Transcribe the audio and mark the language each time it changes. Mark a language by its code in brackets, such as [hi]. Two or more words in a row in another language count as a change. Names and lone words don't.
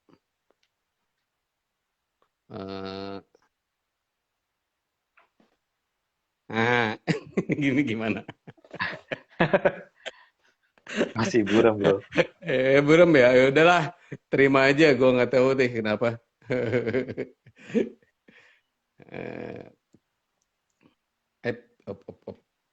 [id] Eh, nah, gini gimana? masih buram, Bro. Burem ya, ya udahlah, terima aja. Gue nggak tahu deh kenapa. Eh, op, op, op, op, op, op, sorry. Oke, okay.